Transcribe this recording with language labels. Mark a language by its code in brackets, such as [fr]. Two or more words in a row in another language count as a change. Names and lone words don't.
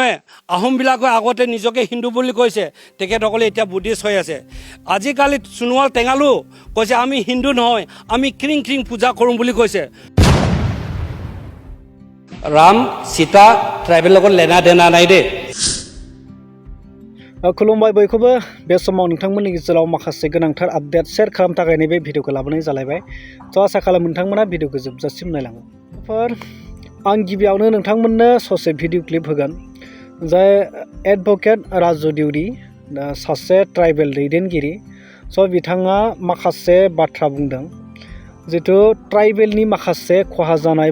[as] মানুহে আহোমবিলাকে আগতে নিজকে হিন্দু বুলি কৈছে তেখেতসকলে এতিয়া বুদ্ধিষ্ট হৈ আছে আজিকালি সোণোৱাল টেঙালো কৈছে আমি হিন্দু নহয় আমি ক্ৰিং ক্ৰিং পূজা কৰোঁ বুলি কৈছে ৰাম সীতা ট্ৰাইবেল লগত [hi] लेना देना [as] নাই দে [brx] खुलुमबाय बयखौबो बे समाव नोंथांमोननि गेजेराव माखासे गोनांथार आपडेट शेयार खालामनो थाखाय नैबे भिडिअखौ लाबोनाय जालायबाय थ' आसा खालामो नोंथांमोना भिडिअखौ जोबजासिम नायलाङो आं गिबियावनो नोंथांमोननो ससे भिडिअ क्लिप होगोन जाय एडभकेट राजु देउरि सासे ट्राइबेल दैदेनगिरि स' बिथाङा माखासे बाथ्रा बुंदों जितु ट्राइबेलनि माखासे खहा जानाय